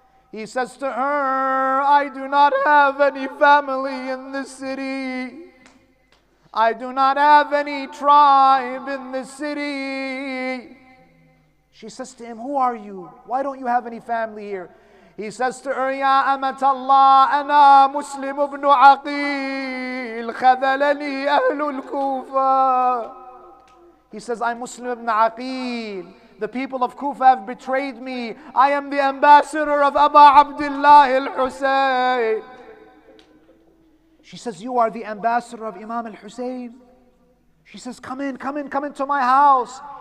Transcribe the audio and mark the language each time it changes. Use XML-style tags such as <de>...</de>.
<en>He says to her, I do not have any family in this city. I do not have any tribe in this city. She says to him, who are you? Why don't you have any family here? He says to her,</en> <ar>Ya Amatallah, أنا مسلم ابن عقيل خذلني أهل الكوفة.</ar> <en>He says, I'm Muslim ibn Aqil. The people of Kufa have betrayed me. I am the ambassador of Aba Abdullah al-Hussein. She says, you are the ambassador of Imam al-Hussein? She says, come into my house.</en>